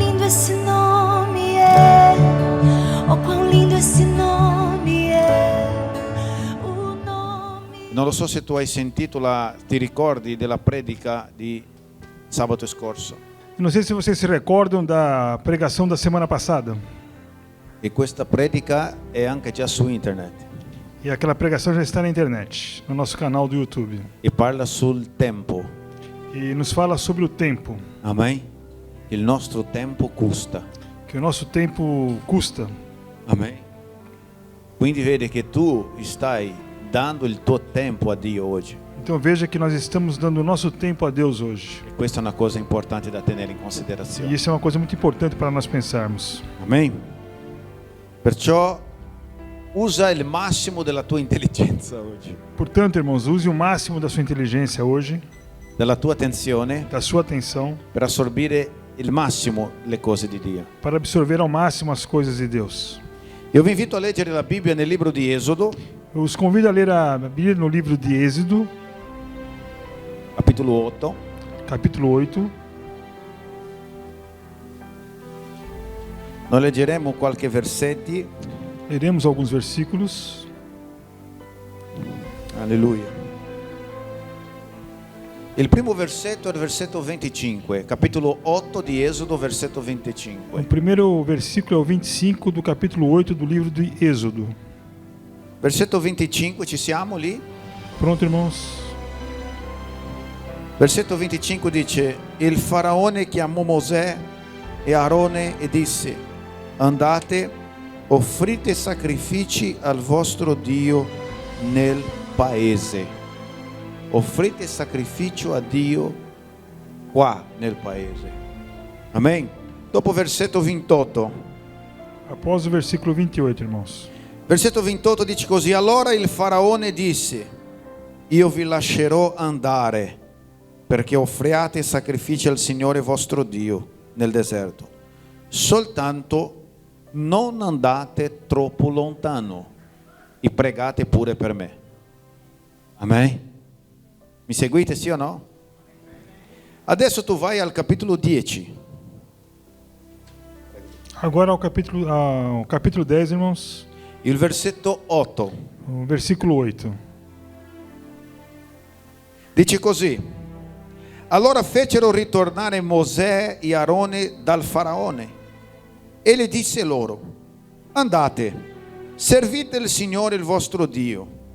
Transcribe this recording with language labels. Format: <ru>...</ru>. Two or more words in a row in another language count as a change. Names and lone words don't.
<pt>esse nome é, oh quão lindo esse nome é, o nome.</pt> <it>Non lo so se tu hai sentito ti ricordi della predica di sabato scorso.</it> <pt>Não sei se vocês se recordam da pregação da semana passada.</pt> <it>E questa predica è anche già su internet</it> <pt>E aquela pregação já está na internet, no nosso canal do YouTube.</pt> <it>e parla sul tempo.</it> <pt>E nos fala sobre o tempo,</pt> <it>Amen? Il nostro tempo custa.</it> <pt>que o nosso tempo custa. Amen?</pt> <it>Quindi vedi che tu stai dando il tuo tempo a Dio oggi.</it> <pt>Então veja que nós estamos dando o nosso tempo a Deus hoje.</pt> <it>E questa è una cosa importante da tenere in</it> <pt>E</pt> <it>considerazione.</it> <pt>isso é uma coisa muito importante para nós pensarmos. Amen?</pt> <it>Perciò usa il massimo della tua intelligenza oggi,</it> <pt>Portanto, irmãos, use o máximo da sua inteligência hoje,</pt> <it>della tua attenzione,</it> <pt>da sua atenção,</pt> <it>per assorbire il massimo le cose di Dio.</it> <pt>para absorver ao máximo as coisas de Deus.</pt> <it>Io vi invito a leggere la Bibbia nel libro di Esodo,</it> <pt>Eu os convido a ler a Bíblia no livro de Êxodo,</pt> <it>capitolo 8.</it> <pt>capítulo 8.</pt> <it>Noi leggeremo qualche versetti.</it> <pt>Leremos alguns versículos. Alleluia.</pt> <it>Il primo versetto è il versetto 25, capitolo 8 di Esodo, versetto</it> <pt>O</pt> <it>25.</it> <pt>primeiro versículo é o 25 do capítulo 8 do livro de Êxodo.</pt> <it>Versetto 25, ci siamo lì?</it> <pt>Pronto, irmãos?</pt> <it>Versetto 25 dice: il faraone chiamò Mosè e Aarone e disse: andate, offrite sacrifici al vostro Dio nel paese. Offrite sacrificio a Dio qua nel paese. Amen. Dopo versetto 28.</it> <pt>Após o versículo 28, irmãos.</pt> <it>Versetto 28 dice così: allora il faraone disse: io vi lascerò andare perché offriate sacrifici al Signore vostro Dio nel deserto. Soltanto non andate troppo lontano e pregate pure per me. Amen. Mi seguite, sì o no? Adesso tu vai al capitolo 10.</it> <pt>Agora ao capítulo 10, irmãos.</pt> <it>Il versetto 8.</it> <pt>O versículo 8.</pt> <it>Dice così: allora fecero ritornare Mosè e Aarone dal faraone e le disse loro: andate, servite il Signore il vostro Dio.</it>